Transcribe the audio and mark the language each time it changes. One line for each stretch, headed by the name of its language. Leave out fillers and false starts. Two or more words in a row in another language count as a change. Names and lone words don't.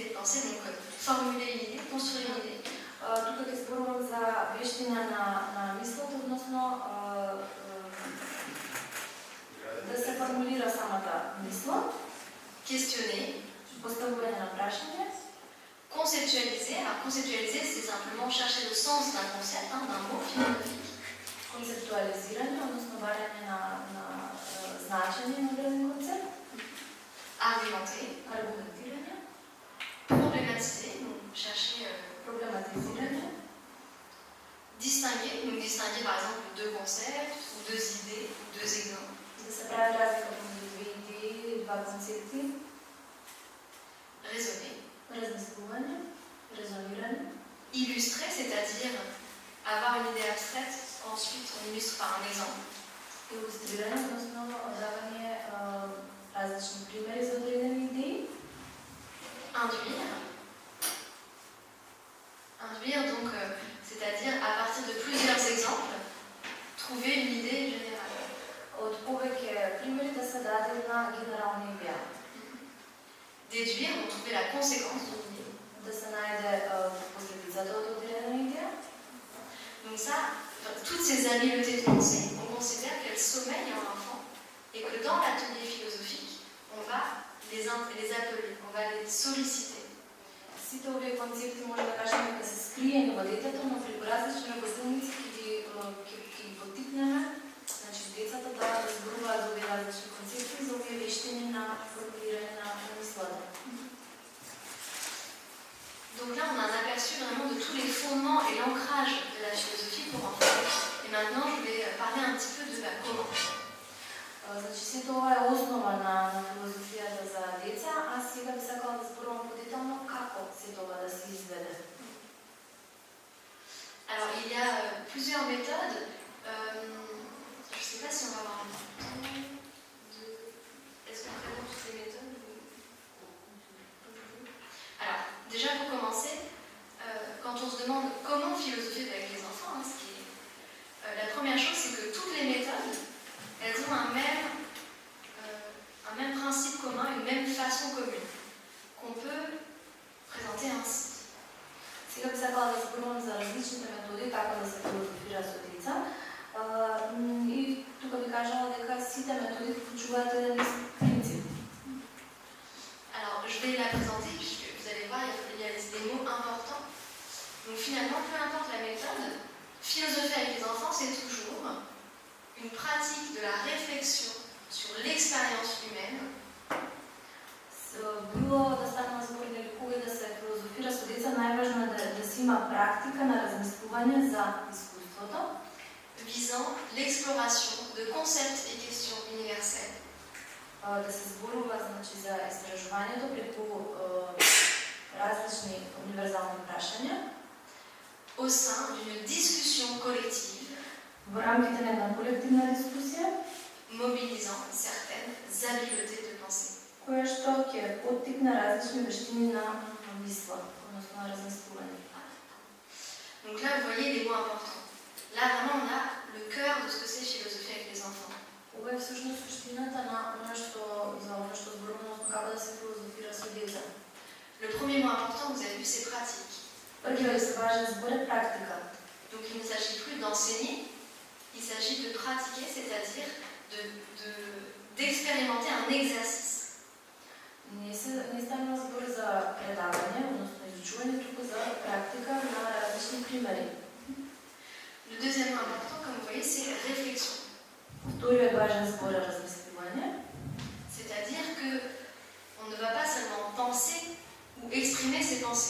French: commencer, donc formuler une idée, construire une idée.
Macedonian: Тук е зборувам за вештина на мислот, односно да се формулира самата мисла,
French: Questionner,
Macedonian: поставување на прашање,
French: conceptualiser. Alors conceptualiser, c'est simplement chercher le sens d'un concept, hein, d'un mot philosophique.
Macedonian: концептуализирање, односно варање на значење на одреден концепт,
French: Argumenter,
Macedonian: аргументирање,
French: problématiser, donc chercher,
Macedonian: проблематизирање,
French: distinguer, donc distinguer par exemple deux concepts, ou deux idées, ou deux exemples.
Macedonian: да се прави разлика помеѓу две идеи, два концепти,
French: Raisonner,
Macedonian: размислување, резонирање,
French: illustrer, c'est-à-dire avoir une idée abstraite, ensuite on illustre par un exemple.
Macedonian: илустрирање, односно давање различни примери за одредени идеи,
French: Induire. Induire, donc, c'est-à-dire à partir de plusieurs exemples, trouver une idée générale.
Macedonian: од повеќе примери да се даде една генерална идеја,
French: Déduire, donc trouver la conséquence d'une idée.
Macedonian: да се најде последицата од одредена идеја.
French: Donc ça, toutes ces habiletés de pensée, on considère qu'elles sommeillent en l'enfant et que dans l'atelier philosophique, on va les appeler, on va les solliciter.
Macedonian: Сите овие концепти може да кажеме дека се скриени во детето, но при различни работилници ќе ги поттикнеме, значи децата да зборуваат за овие различни концепти, за овие вештини на формулирање на мислата.
French: Donc là, on a un aperçu vraiment de tous les fondements et l'ancrage de la philosophie pour enfants. Et maintenant, je vais parler un petit peu de comment.
Macedonian: Значи сето ова е основа на филозофијата за деца, а сега би сакала да зборувам подетално како сето ова да се изведе.
French: Alors, il y a plusieurs méthodes. Je ne sais pas si on va avoir un temps de... Est-ce qu'on présente toutes les méthodes Alors, déjà pour commencer, quand on se demande comment philosopher avec les enfants, hein, la première chose, c'est que toutes les méthodes, elles ont un même principe commun, une même façon commune, qu'on peut présenter ainsi.
Macedonian: Сега би сакала да зборувам за различните методи како да се филозофира со деца. И тука би кажала дека сите методи вклучуваат еден принцип.
French: Alors, je vais la présenter puisque vous allez voir, il y a des mots importants. Donc finalement, peu importe la méthode, philosopher avec les enfants, c'est toujours une pratique de la réflexion sur l'expérience humaine.
Macedonian: Било да станува збор или кога да се филозофира со деца, најважно е да се има практика на размислување за искуството,
French: visant l'exploration de concepts et questions universelles.
Macedonian: Да се зборува значи за истражувањето преку различни универзални прашања
French: au sein d'une discussion collective
Macedonian: во рамките на една колективна дискусија,
French: mobilisant certaines habiletés de pensée.
Macedonian: која што ќе поттикне различни вештини на мисла, односно на размислување.
French: Donc là, vous voyez les mots importants. Là, vraiment, on a le cœur de ce que c'est philosopher avec les enfants.
Macedonian: Ова е всушност суштината на она што за ова што зборуваме, односно како да се филозофира со деца.
French: Le premier mot important, vous avez vu, c'est pratique.
Macedonian: Првиот важен збор е практика.
French: Donc il ne s'agit plus d'enseigner, il s'agit de pratiquer, c'est-à-dire d'expérimenter un exercice.
Macedonian: Не станува збор за предавање, односно изучување, туку за практика на различни примери.
French: Le deuxième mot important, comme vous voyez, c'est réflexion.
Macedonian: Вториот важен збор е размислување.
French: C'est-à-dire qu'on ne va pas seulement penser ou exprimer ses pensées.